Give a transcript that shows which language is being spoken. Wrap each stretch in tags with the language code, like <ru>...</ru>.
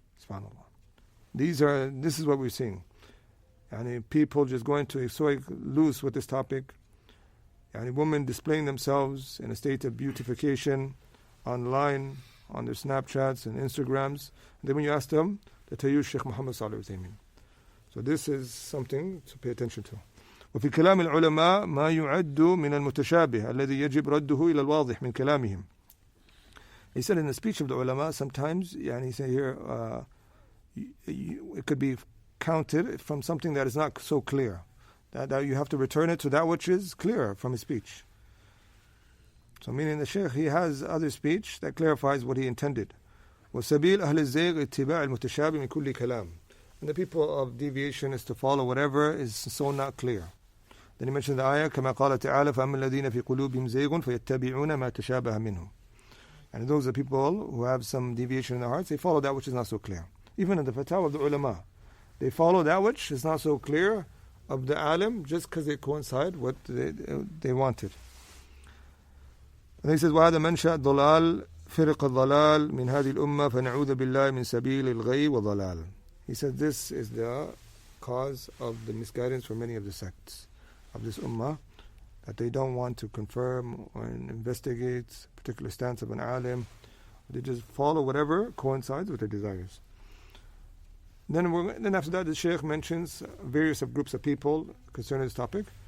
<en>SubhanAllah. This is what we're seeing. People just going to so loose with this topic. Women displaying themselves in a state of beautification online, on their Snapchats and Instagrams. And then when you ask them, they tell you Shaykh Muhammad Salih Uthaymeen. So this is something to pay attention to.</en> <ar>وفي كلام العلماء ما يعد من المتشابه الذي يجب رده إلى الواضح من كلامهم.</ar> <en>He said in the speech of the ulama, sometimes, he said here, it could be counted from something that is not so clear. That you have to return it to that which is clear from his speech. So meaning the Shaykh, he has other speech that clarifies what he intended.</en> <ar>وَسَبِيلْ أَهْلِ الزَّيْغِ اتِّبَاعِ الْمُتَشَابِهِ مِنْ كُلِّ كَلَامٍ.</ar> <en>And the people of deviation is to follow whatever is so not clear. Then he mentioned the ayah,</en> <ar>كَمَا قَالَ تَعَالَى فَأَمَّا الَّذِينَ فِي قُلُوبِهِمْ زَيْغٌ فَيَتَّبِعُونَ مَا تَشَابَهَ مِنْهُ.</ar> <en>And those are people who have some deviation in their hearts, they follow that which is not so clear. Even in the fatwa of the ulama, they follow that which is not so clear of the alim just because they coincide what they wanted. And he says,</en> <ar>وَهَذَا مَنْشَأَ ضَلَالٍ فِرْقَ الضَّلَالِ مِنْ هَذِهِ الْأُمَّةِ فَنَعُوذَ بِاللَّهِ مِنْ سَبِيلِ الْغَيِّ وَضَلَالٍ.</ar> <en>He said this is the cause of the misguidance for many of the sects of this ummah, that they don't want to confirm or investigate a particular stance of an alim. They just follow whatever coincides with their desires. Then after that, the Shaykh mentions various groups of people concerning this topic.</en>